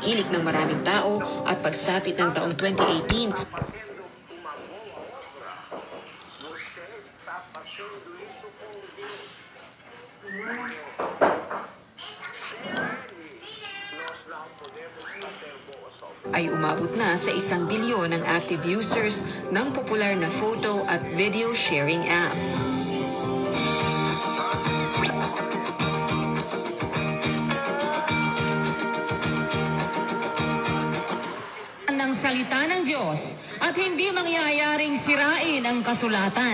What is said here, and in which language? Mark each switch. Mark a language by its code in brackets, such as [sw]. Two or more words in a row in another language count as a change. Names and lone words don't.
[tl] Hilig ng maraming tao at pagsapit ng taong 2018, [es] Haciendo una buena obra. Usted está haciendo eso con Dios. Nos la podemos hacer vosotros. [tl] ay umabot na sa 1 bilyon ang [en] active users [tl] ng popular na photo at [en] video sharing app. [tl] Ng salita ng Diyos at hindi mangyayaring sirain ang kasulatan.